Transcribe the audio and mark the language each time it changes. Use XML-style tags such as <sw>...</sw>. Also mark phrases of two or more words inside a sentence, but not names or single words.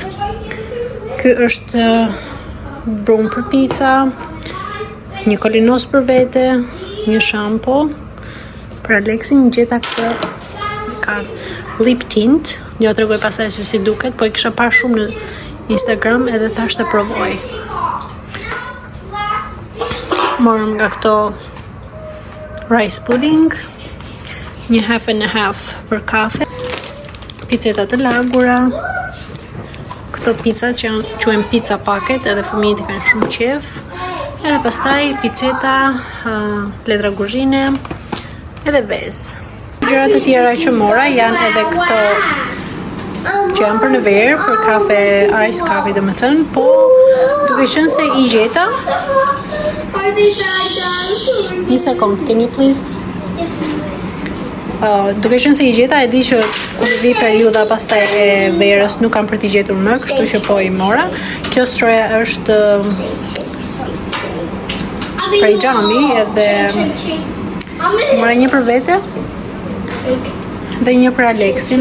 <sq>Ky është brum për pica, një kolinos për vete, një shampo për Alexin, gjeta këtë ka</sq> <en>lip tint,</en> <sq>jo tregoj pastaj se si duket, po e kisha parë shumë në Instagram edhe thash të provoj. Morëm nga këto</sq> <en>rice pudding,</en> <sq>një</sq> <en>half and a half</en> <sq>për kafe, piceta të lagura, këto pizza që quhen</sq> <en>pizza packet,</en> <sq>edhe fëmijët i kanë shumë qejf. Edhe pastaj piceta, letra kuzhine, edhe vezë. Gjërat e tjera që mora janë edhe këto që janë për në verë, për kafe,</sq> <en>ice coffee</en> <sq>domethënë, po duke qenë se i gjeta.</sq> <en>Are they bad, Dad?</en> <sq>Një sekond,</sq> <en>can you please? Yes.</en> <sq>Duke qenë se i gjeta, e di që kur vi periudha pastaj e verës nuk kam për t'i gjetur më, kështu që po i mora. Kjo stroja është prej xhami edhe mora një për vete dhe një për Alexin.</sq>